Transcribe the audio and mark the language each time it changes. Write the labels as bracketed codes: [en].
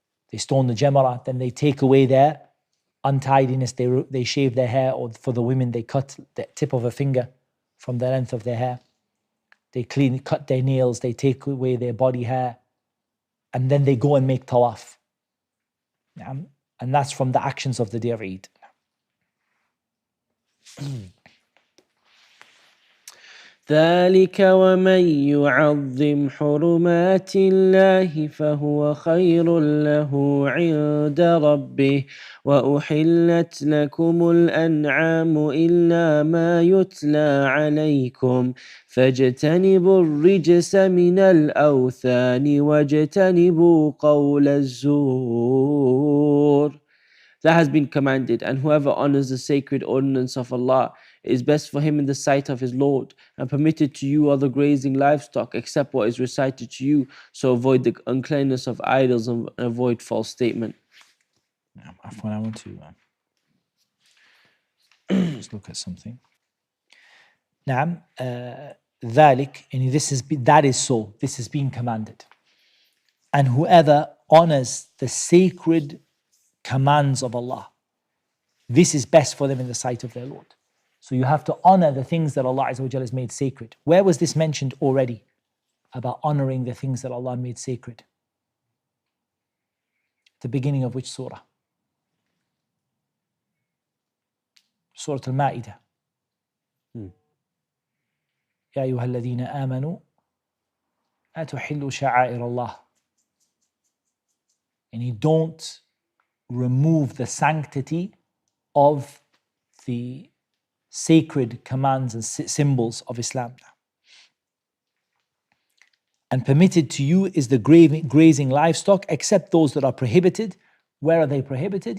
[en] They stone the Jamrah, then they take away their untidiness, they shave their hair, or for the women, they cut the tip of a finger from the length of their hair. They cut their nails, they take away their body hair, and then they go and make tawaf. And that's from the actions of the day of Eid. [ar] ذلك ومن يعظم حرمات الله فهو خير له عند ربه وأحلت لكم الأنعام إلا ما يتلى عليكم فاجتنبوا الرجس من الأوثان واجتنبوا قول الزور. [en] That has been commanded, and whoever honors the sacred ordinance of Allah is best for him in the sight of his Lord, and permitted to you are the grazing livestock except what is recited to you, so avoid the uncleanness of idols and avoid false statement. Afwan, I want to just look at something. [ar] نعم ذلك, [en] and that is so, this is being commanded. And whoever honors the sacred commands of Allah, this is best for them in the sight of their Lord. So you have to honor the things that Allah Azza wa Jalla has made sacred. Where was this mentioned already about honoring the things that Allah made sacred? The beginning of which surah? Surah Al-Ma'idah. [ar] يا أيها الذين آمنوا لا تحلوا شعائر الله. [en] And you don't remove the sanctity of the sacred commands and symbols of Islam. And permitted to you is the grazing livestock except those that are prohibited. Where are they prohibited?